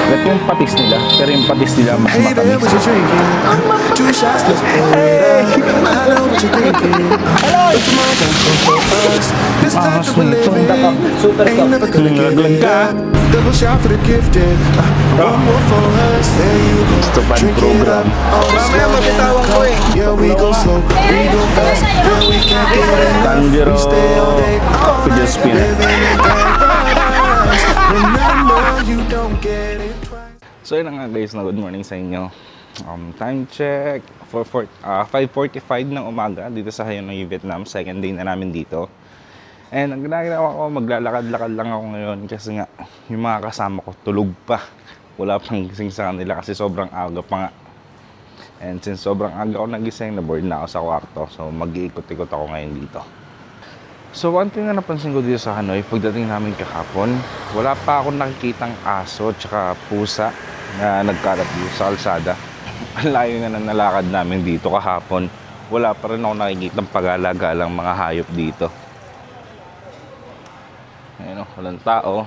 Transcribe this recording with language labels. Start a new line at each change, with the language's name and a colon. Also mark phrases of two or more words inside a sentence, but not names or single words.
Filipino: yung patis nila. Pero yung patis nila mas
English: Hey there,
Filipino: matamis.
English: what you drinking? 2 shots, let's pull it up. I know what you're thinking. But tomorrow won't come for us. This life that we're living ain't never gonna give it up. Double shot for the gifted. One more for us. There you go. Drink it up. All the slow and come. Yeah, we go slow, we go fast. Yeah, we can't get enough. We stay all day. All night, living in paradise. Remember, you don't get it twice.
Filipino: So yun na nga guys, na
English: good morning
Filipino: sa inyo.
English: Time check for
Filipino: 5:45 ng umaga dito sa Hanoi, Vietnam.
English: Second day
Filipino: na namin dito. And ang ginagawa ko, maglalakad-lakad lang ako ngayon kasi nga yung mga kasama ko tulog pa. Wala pang gising sa kanila kasi sobrang aga pa nga.
English: And since
Filipino: sobrang aga ako nagising, na-board na ako sa kwarto. So mag-iikot-ikot ako ngayon dito.
English: So one thing
Filipino: na napansin ko dito sa Hanoi, pagdating namin kahapon, wala pa akong nakikitang aso tsaka pusa na nagkalat dito sa kalsada. Ang layo nga na nalakad namin dito kahapon. Wala pa rin ako nakikitang pag-alagalang mga hayop dito. Ayun o, walang tao.